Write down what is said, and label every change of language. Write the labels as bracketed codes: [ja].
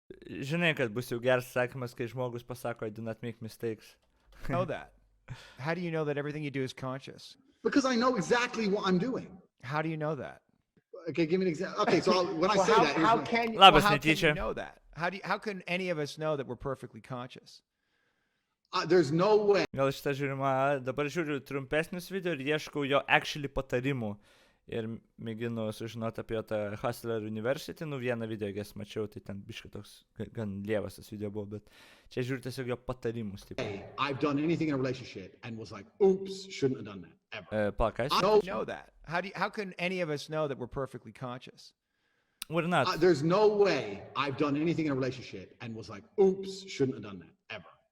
[lt] Žinai, kad bus jau geras sakymas, kai žmogus pasako, [en] I do not make mistakes. that? How do you know that everything you do is conscious? Because I know exactly what I'm doing. How do you know that? Okay, give me an example. Okay, so when I say how, that, how can you, [lt] Labas, [en] how can [lt] netyčia. [en] you know that? How can any of us know that we're perfectly conscious? there's no way. [lt] Gal šitą žiūrima, dabar žiūriu trumpesnius video ir ieškau jo actually patarimų. Ir mėginu sužinoti apie tą Hustler University, vieną video, jas mačiau, tai ten biškai toks gan lievas tas video buvo, bet čia žiūriu tiesiog jo patarimus. [en] I've done anything in a relationship and was like, oops, shouldn't have done that, ever. Palkas? How do you know that? How can any of us know that we're perfectly conscious? We're not. There's no way I've done anything in a relationship and was like, oops, shouldn't have done that, ever.